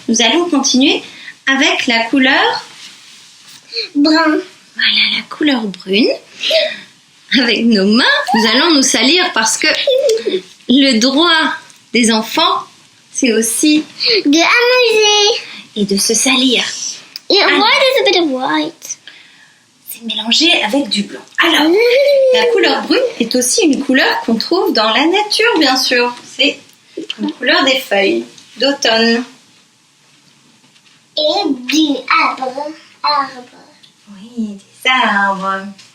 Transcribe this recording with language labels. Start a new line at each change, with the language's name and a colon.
French: Nous allons continuer avec la couleur Brun. Voilà, la couleur brune. Avec nos mains, nous allons nous salir parce que le droit des enfants, c'est aussi De amuser. et de se salir.
English: Yeah, why there's a bit of white?
French: C'est mélangé avec du blanc. Alors, la couleur brune est aussi une couleur qu'on trouve dans la nature, bien sûr. C'est la couleur des feuilles d'automne. Et du arbre. Oui, des arbres.